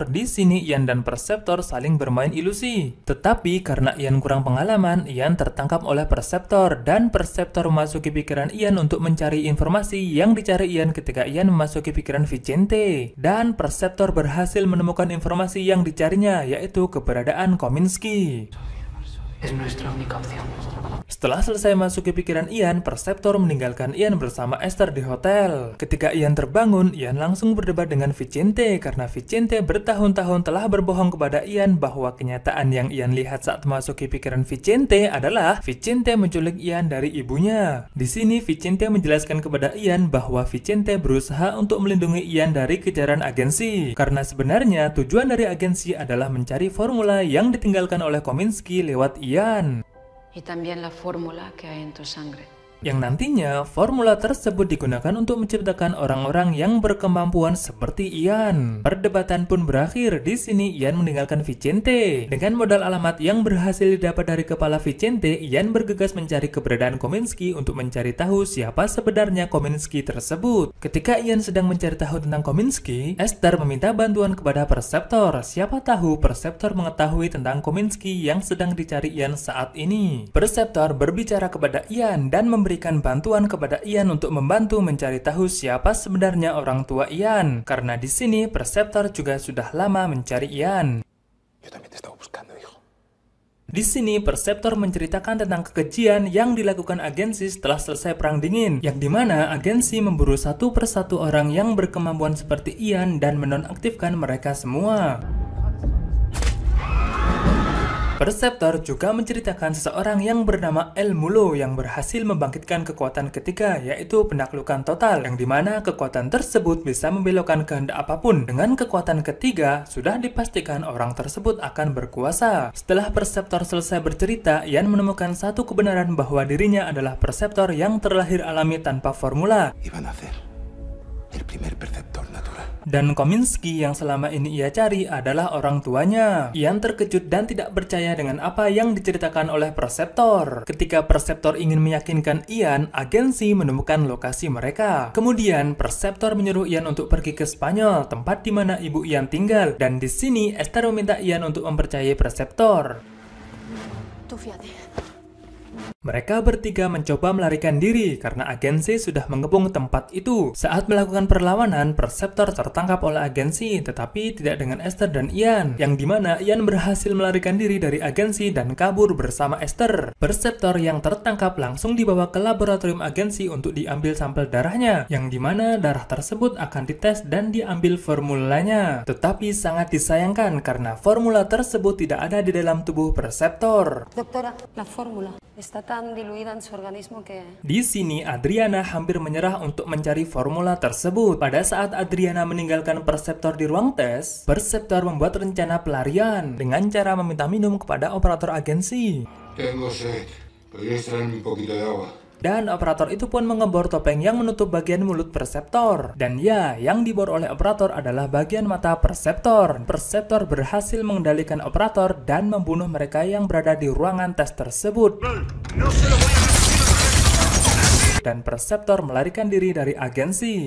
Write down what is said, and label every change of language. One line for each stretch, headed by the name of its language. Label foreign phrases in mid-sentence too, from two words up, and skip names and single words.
Indonesian: Di sini Ian dan Perceptor saling bermain ilusi. Tetapi karena Ian kurang pengalaman, Ian tertangkap oleh Perceptor dan Perceptor memasuki pikiran Ian untuk mencari informasi yang dicari Ian ketika Ian memasuki pikiran Vicente. Dan Perceptor berhasil menemukan informasi yang dicarinya, yaitu keberadaan Kominsky.
Spanish: Es nuestra única opción.
Indonesian: Setelah selesai masuki pikiran Ian, Perceptor meninggalkan Ian bersama Esther di hotel. Ketika Ian terbangun, Ian langsung berdebat dengan Vicente karena Vicente bertahun-tahun telah berbohong kepada Ian bahwa kenyataan yang Ian lihat saat masuki pikiran Vicente adalah Vicente menculik Ian dari ibunya. Di sini Vicente menjelaskan kepada Ian bahwa Vicente berusaha untuk melindungi Ian dari kejaran agensi. Karena sebenarnya tujuan dari agensi adalah mencari formula yang ditinggalkan oleh Kominsky lewat Ian.
Spanish: Y también la fórmula que hay en tu sangre.
Indonesian: Yang nantinya formula tersebut digunakan untuk menciptakan orang-orang yang berkemampuan seperti Ian. Perdebatan pun berakhir. Di sini Ian meninggalkan Vicente. Dengan modal alamat yang berhasil didapat dari kepala Vicente, Ian bergegas mencari keberadaan Kominsky untuk mencari tahu siapa sebenarnya Kominsky tersebut. Ketika Ian sedang mencari tahu tentang Kominsky, Esther meminta bantuan kepada Perceptor. Siapa tahu Perceptor mengetahui tentang Kominsky yang sedang dicari Ian saat ini. Perceptor berbicara kepada Ian dan memberikan bantuan kepada Ian untuk membantu mencari tahu siapa sebenarnya orang tua Ian. Karena di sini Perceptor juga sudah lama mencari Ian.
Spanish: Yo también te estaba buscando, hijo.
Indonesian: Di sini Perceptor menceritakan tentang kekejian yang dilakukan agensi setelah selesai Perang Dingin, yang dimana agensi memburu satu persatu orang yang berkemampuan seperti Ian dan menonaktifkan mereka semua. Perceptor juga menceritakan seseorang yang bernama El Mulo yang berhasil membangkitkan kekuatan ketiga, yaitu penaklukan total, yang dimana kekuatan tersebut bisa membelokkan kehendak apapun. Dengan kekuatan ketiga, sudah dipastikan orang tersebut akan berkuasa. Setelah Perceptor selesai bercerita, Ian menemukan satu kebenaran bahwa dirinya adalah Perceptor yang terlahir alami tanpa formula.
Spanish: Iban a hacer el primer perceptor natural.
Indonesian: Dan Kominsky yang selama ini ia cari adalah orang tuanya. Ian terkejut dan tidak percaya dengan apa yang diceritakan oleh Perceptor. Ketika Perceptor ingin meyakinkan Ian, agensi menemukan lokasi mereka. Kemudian Perceptor menyuruh Ian untuk pergi ke Spanyol, tempat di mana ibu Ian tinggal. Dan di sini Esther meminta Ian untuk mempercayai Perceptor.
Spanish: Tú fíjate.
Indonesian: Mereka bertiga mencoba melarikan diri karena agensi sudah mengepung tempat itu. Saat melakukan perlawanan, Perceptor tertangkap oleh agensi, tetapi tidak dengan Esther dan Ian, yang dimana Ian berhasil melarikan diri dari agensi dan kabur bersama Esther. Perceptor yang tertangkap langsung dibawa ke laboratorium agensi untuk diambil sampel darahnya, yang dimana darah tersebut akan dites dan diambil formulanya. Tetapi sangat disayangkan karena formula tersebut tidak ada di dalam tubuh Perceptor.
Spanish: Doctora, la fórmula está tan diluida en su organismo que...
Indonesian: Di sini Adriana hampir menyerah untuk mencari formula tersebut. Pada saat Adriana meninggalkan Perceptor di ruang tes, Perceptor membuat rencana pelarian dengan cara meminta minum kepada operator agensi.
Spanish: Tengo sed. ¿Podrías traerme un poquito de agua?
Indonesian: Dan operator itu pun mengebor topeng yang menutup bagian mulut Perceptor. Dan ya, yang dibor oleh operator adalah bagian mata Perceptor. Perceptor berhasil mengendalikan operator dan membunuh mereka yang berada di ruangan tes tersebut. Dan Perceptor melarikan diri dari agensi.